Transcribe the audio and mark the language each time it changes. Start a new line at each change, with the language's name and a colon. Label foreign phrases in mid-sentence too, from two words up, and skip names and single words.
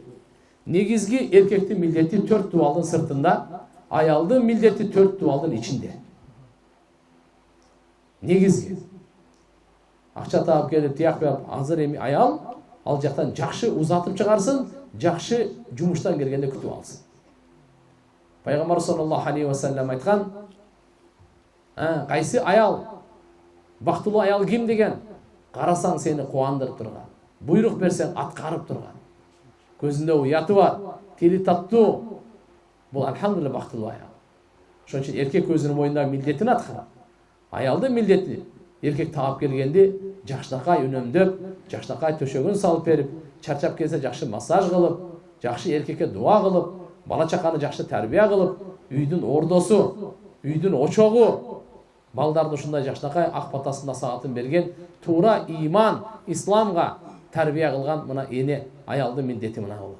Kyrgyz: Негизги эркектин милдети 4 дубалдын сыртында, аялдын милдети 4 дубалдын ичинде. Негизги. Акча таап келип, тияк берип, азыр эми аял ал жактан жакшы узатып чыгарсын, жакшы жумуштан келгенде күтүп алсын. Пайгамбар
Arabic: صلى الله عليه وسلم
Kyrgyz: айткан, кайсы аял, бактылуу аял ким деген? Карасаң сени кубандырып турган, буйрук берсең аткарып турган, көзүндө уяты бар, тили таттуу. Бул алхамдулилlah бактылуу аял. Ошон үчүн эркек өзүнүн мойнундагы милдетин аткарат. Аялдын милдети эркек таап келгенде жакшынакай үнөмдөп, жакшынакай төшөгүн салып берип, чарчап келсе жакшы массаж кылып, жакшы эркекке дуа кылып, бала чаканы жакшы тарбия кылып, үйдүн ордосу, үйдүн очогу, балдарды ушундай жакшынакай ак батасында саатын берген, туура иман, исламга тарбия кылган мына эне аялдын милдети мына бул.